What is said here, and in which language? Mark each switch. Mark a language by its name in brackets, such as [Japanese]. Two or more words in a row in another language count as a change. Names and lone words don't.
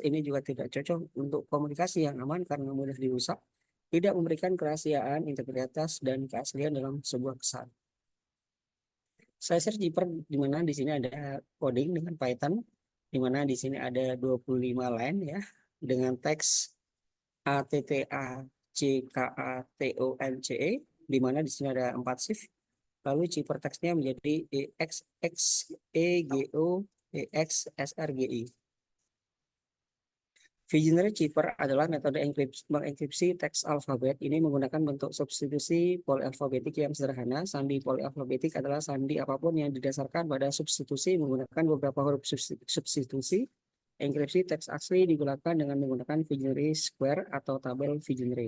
[Indonesian] Ini juga tidak cocok untuk komunikasi yang aman karena mudah dirusak, tidak memberikan kerahasiaan, integritas, dan keaslian dalam sebuah pesan. Caesar Chipper di mana di sini ada coding dengan Python, di mana di sini ada 25 line ya, dengan teks A T T A C K A T O N C E, di mana di sini ada 4 shift. Lalu Chipper teksnya menjadi E X X E G O E X S R G I. Vigenère Chipper adalah metode mengenkripsi teks alfabet. Ini menggunakan bentuk substitusi polialfabetik yang sederhana. Sandi polialfabetik adalah sandi apapun yang didasarkan pada substitusi menggunakan beberapa huruf substitusi. Enkripsi teks asli digunakan dengan menggunakan Vigenère Square atau tabel Vigenère.